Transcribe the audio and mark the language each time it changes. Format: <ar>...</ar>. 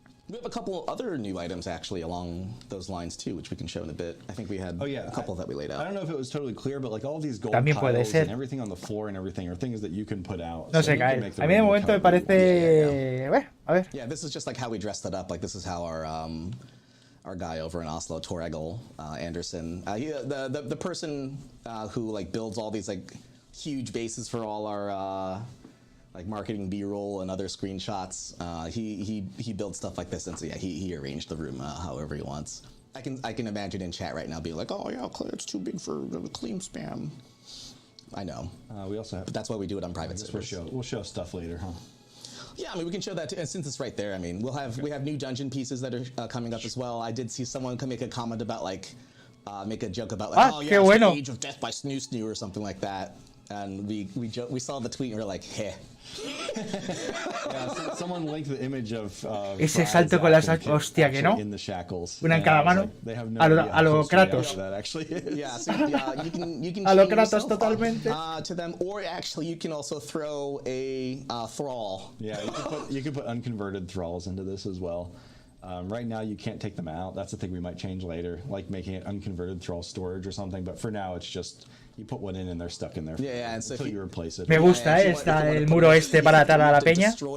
<en>We have a couple other new items actually along those lines too, which we can show in a bit. I think we had a couple that we laid out. I don't know if it was totally clear, but like all these gold</en> <es>También puede</es> <en>piles</en> <es>ser.</es> <en>and everything on the floor and everything are things that you can put out.</en> <es>No sé, Kyle. A mí de momento me parece... Bueno, a ver.</es> <en>Yeah, this is just like how we dressed it up. Like this is how our guy over in Oslo, Torregel Anderson, the person who like builds all these like huge bases for all our like marketing B-roll and other screenshots. He builds stuff like this, and so yeah, he arranged the room however he wants. I can imagine in chat right now being like, oh yeah, it's too big for the claim spam. I know. We also have. But that's why we do it on private servers. We'll show stuff later, huh? Yeah, I mean, we can show that too. And since it's right there, I mean, we have new dungeon pieces that are coming up as well. I did see someone make a comment about like, make a joke about like, oh yeah, it's the Age of Death by Snoo Snoo or something like that. And we saw the tweet and we were like, heh. Yeah, someone linked the image of</en> <es>ese salto con las hostia que no. Una en cada mano. A lo Kratos.</es> <en>Yeah, so, you can</en> <es>a lo Kratos totalmente.</es> <en>To them, or actually you can also throw a thrall. Yeah, you can put unconverted thralls into this as well. Right now you can't take them out. That's the thing we might change later, like making it unconverted thrall storage or something. But for now, it's just you put one in and they're stuck in there and so until you replace it.</en> <es>Me gusta, está el muro este para atar a la peña.</es>